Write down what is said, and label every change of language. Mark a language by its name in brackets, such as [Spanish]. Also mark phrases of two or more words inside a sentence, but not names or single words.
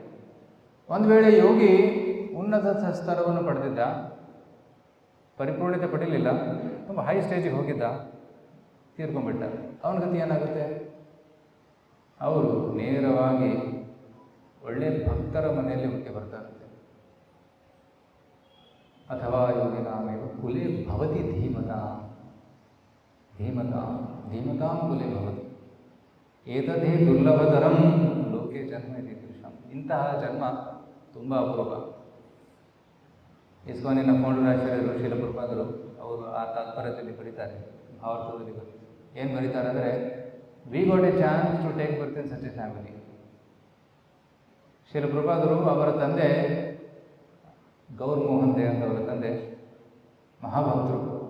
[Kannada] ಒಂದು ವೇಳೆ ಯೋಗಿ ಉನ್ನತ ಸ್ತರವನ್ನು ಪಡೆದಿದ್ದ, ಪರಿಪೂರ್ಣತೆ ಪಡೀಲಿಲ್ಲ, ತುಂಬ ಹೈ ಸ್ಟೇಜಿಗೆ ಹೋಗಿದ್ದ, ತೀರ್ಕೊಂಡ್ಬಿಟ್ಟ, ಅವನ ಗತಿ ಏನಾಗುತ್ತೆ? ಅವರು ನೇರವಾಗಿ ಒಳ್ಳೆಯ ಭಕ್ತರ ಮನೆಯಲ್ಲಿ ಹುಟ್ಟಿ ಬರ್ತಾರಂತೆ. [Sanskrit] ಅಥವಾ ಯೋಗಿನಾಮೇವ ಕುಲೆ ಭವತಿ ಧೀಮತಾಂ ಕುಲೆ ಭವತಿ ಏತದೇ ದುರ್ಲಭತರಂ ಲೋಕೆ ಜನ್ಮ ಇದೆ ಕೃಷ್ಣ. [Kannada] ಇಂತಹ ಜನ್ಮ ತುಂಬ ಅಪರೂಪ. ಇಸ್ಕಾನಿನ ಫೌಂಡರಾಚಾರ್ಯರು ಶ್ರೀಲ ಪ್ರಭುಪಾದರು ಅವರು ಆ ತಾತ್ಪರ್ಯದಲ್ಲಿ ಬರೀತಾರೆ, ಭಾವಾರ್ಥದಲ್ಲಿ ಏನು ಬರೀತಾರೆ ಅಂದರೆ, [English] we got a chance to take birth in such a family. [Kannada] ಶ್ರೀಲ ಪ್ರಭುಪಾದರು ಅವರ ತಂದೆ ಗೌರ್ ಮೋಹನ್ ದೇ ಅಂತ ಅವರ ತಂದೆ ಮಹಾಭಕ್ತರು.